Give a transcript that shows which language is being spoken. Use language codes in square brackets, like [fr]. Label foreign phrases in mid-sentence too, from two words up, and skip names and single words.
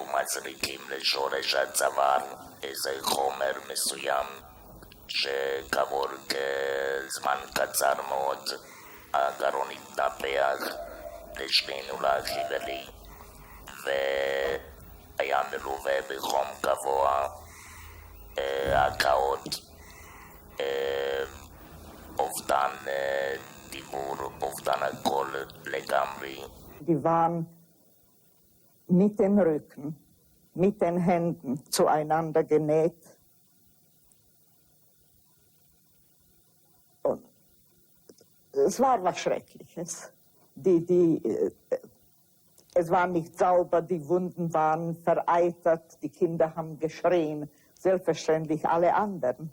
[he] מזריקים לשורש הצוואר איזה חומר מסוים שכעבור כזמן קצר מאוד הגרון התנפח לשנינו לאחי ולי והיה מלווה בחום גבוה, הקאות, אובדן דיבור, אובדן הכל לגמרי. [de] Die waren mit dem Rücken, mit den Händen zueinander genäht. Und es war was Schreckliches. Es war nicht sauber, die Wunden waren vereitert, die Kinder haben geschrien, selbstverständlich alle anderen.